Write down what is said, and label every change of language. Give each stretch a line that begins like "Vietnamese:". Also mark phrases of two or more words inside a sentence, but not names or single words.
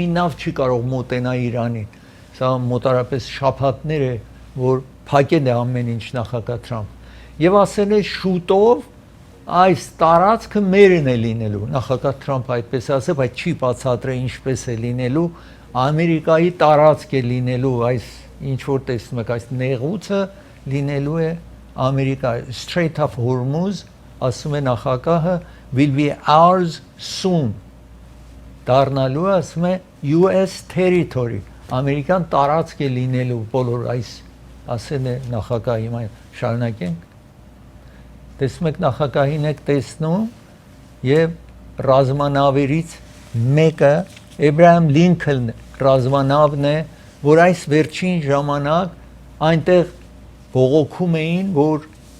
Armenian: նավ չի կարող մոտենա Իրանին։ Սա մոտարապես շաբաթներ է, որ փակել է ամեն ինչ նախագահ Թրամփ։ Եվ ասել է շուտով այս տարածքը մերն է լինելու, նախագահ Թրամփը այդպես ասել, բայց չի բացատրել ինչպես է լինելու, Ամերիկայի տարածք է լինելու, այս ինչ որ տեսնում եք, այս նեղուցը լինելու է Ամերիկա,
English: Strait of Hormuz,
Armenian: ասում է նախագահը,
English: will be ours soon,
Armenian: դառնալու է, ասում է
English: US territory,
Armenian: ամերիկյան տարածք է լինելու բոլոր այս, ասել է նախագահը, հիմա շարունակենք։ Տեսնում եք նախագահին եք տեսնում եւ ռազմանավերից մեկը Էբրահամ Լինքոլն ռազմանավն է, որ այս վերջին ժամանակ այնտեղ բողոքում էին, որ